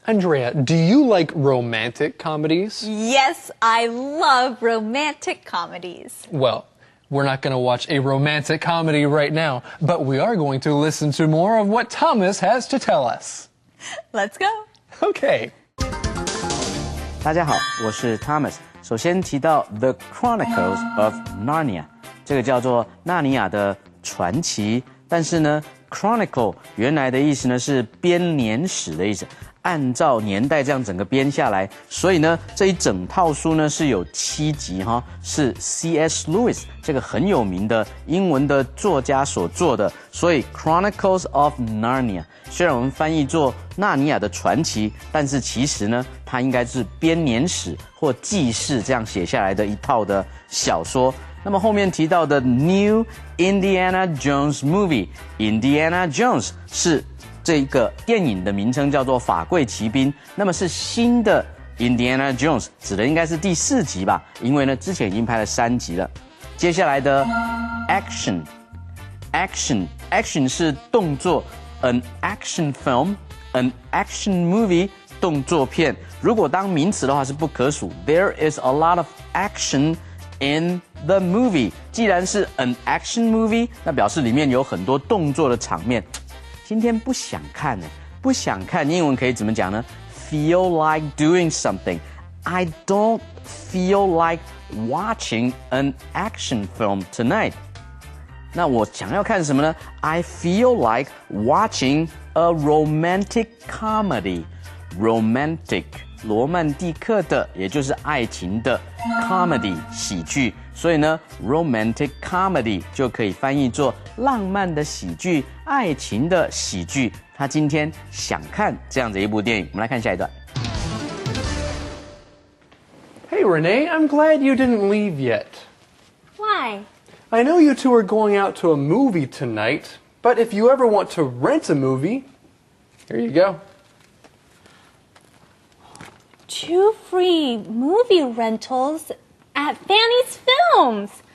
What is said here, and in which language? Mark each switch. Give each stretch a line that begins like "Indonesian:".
English: Andrea, do you like romantic comedies? Yes, I love romantic comedies. Well, we're not going to watch a romantic comedy right now, but we are going to listen to more of what Thomas has to tell us. Let's go. Okay.
Chinese: 大家好，我是 Thomas。首先提到 The Chronicles of Narnia， 这个叫做纳尼亚的传奇。但是呢 ，Chronicle 原来的意思呢是编年史的意思，按照年代这样整个编下来，所以呢这一整套书呢是有7集哈，是 C.S. Lewis 这个很有名的英文的作家所做的，所以 Chronicles of Narnia 虽然我们翻译作纳尼亚的传奇，但是其实呢它应该是编年史或记事这样写下来的一套的小说。那么后面提到的 New Indiana Jones Movie，Indiana Jones 是这个电影的名称，叫做法柜骑兵。那么是新的 Indiana Jones， 指的应该是第4集吧，因为呢之前已经拍了3集了。接下来的 Action 是动作 ，
English: an action film， an action movie
Chinese: 动作片。如果当名词的话是不可数
English: ，There is a lot of action in the movie。
Chinese: 既然是
English: an action movie，
Chinese: 那表示里面有很多动作的场面。今天不想看呢，不想看，英文可以怎么讲呢 ？
English: Feel like doing something. I don't feel like watching an action film tonight.
Chinese: 那我想要看什么呢
English: ？I feel like watching a romantic comedy.
Chinese: Romantic 罗曼蒂克的，也就是爱情的 comedy 喜剧，所以呢 romantic comedy 就可以翻译作浪漫的喜剧、爱情的喜剧。他今天想看这样的一部电影，我们来看下一段。
English: Hey, Renee, I'm glad you didn't leave yet. Why? I know you two are going out to a movie tonight, but if you ever want to rent a movie, here you go. 2 free movie rentals at Fanny's Films.